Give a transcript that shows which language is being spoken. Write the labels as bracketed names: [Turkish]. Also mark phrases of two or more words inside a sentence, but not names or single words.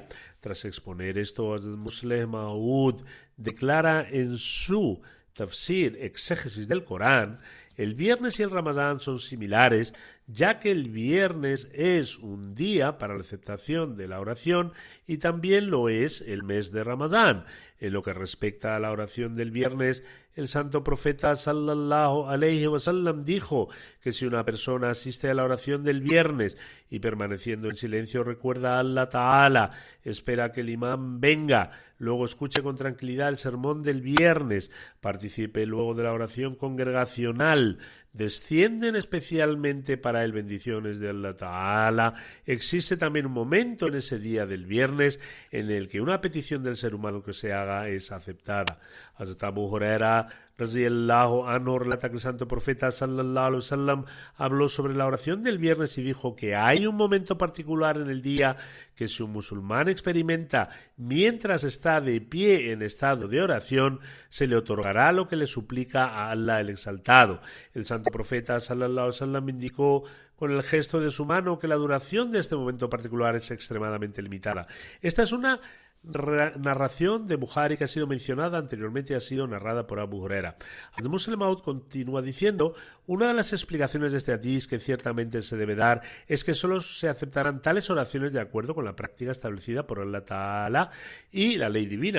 [Spanish] Tras exponer esto, Muslim Maud declara en su tafsir, exégesis del Corán, el viernes y el Ramadán son similares, ya que el viernes es un día para la aceptación de la oración y también lo es el mes de Ramadán. En lo que respecta a la oración del viernes, el santo profeta [Arabic] صلى الله عليه وسلم [Spanish] dijo que si una persona asiste a la oración del viernes y permaneciendo en silencio recuerda a [Arabic] الله تعالى, [Spanish] espera que el imán venga, luego escuche con tranquilidad el sermón del viernes, participe luego de la oración congregacional, descienden especialmente para él bendiciones de [Arabic] الله تعالى. [Spanish] Existe también un momento en ese día del viernes en el que una petición del ser humano que se haga es aceptada. Hazrat Abu Huraira [Arabic] رضي الله عنه [Spanish] relata que el santo profeta [Arabic] صلى الله عليه وسلم [Spanish] habló sobre la oración del viernes y dijo que hay un momento particular en el día que si un musulmán experimenta mientras está de pie en estado de oración, se le otorgará lo que le suplica a Allah el Exaltado. El santo profeta [Arabic] صلى الله عليه وسلم [Spanish] indicó con el gesto de su mano que la duración de este momento particular es extremadamente limitada. Esta es una narración de Bukhari que ha sido mencionada anteriormente y ha sido narrada por Abu Huraira. Muslim Maud continúa diciendo: una de las explicaciones de este hadiz que ciertamente se debe dar es que solo se aceptarán tales oraciones de acuerdo con la práctica establecida por [Arabic] الله تعالى [Spanish] y la ley divina.